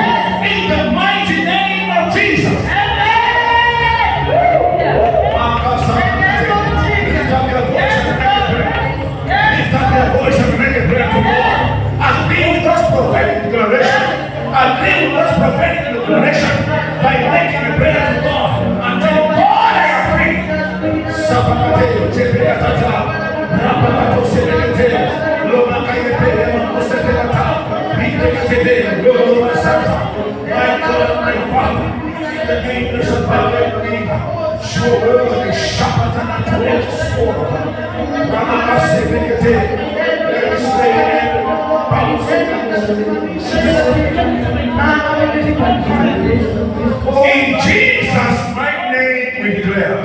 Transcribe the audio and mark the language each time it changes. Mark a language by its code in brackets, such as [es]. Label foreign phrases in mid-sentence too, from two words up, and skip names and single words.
[en] In the mighty name of Jesus. Voice and make a prayer to God. Agree with us prophetic declaration. Agree with us prophetic declaration by making a prayer to God and tell God I agree. Sabakateo, Chepeatata, Rapakato Sebekateo, Loma Kayepea, Mosebekata, Pindekateo, Loma Santa. My God, my Father, the name is above every name. Show word is sharper than a two-edged sword. Ramaka Sebekateo. In Jesus' mighty name we declare.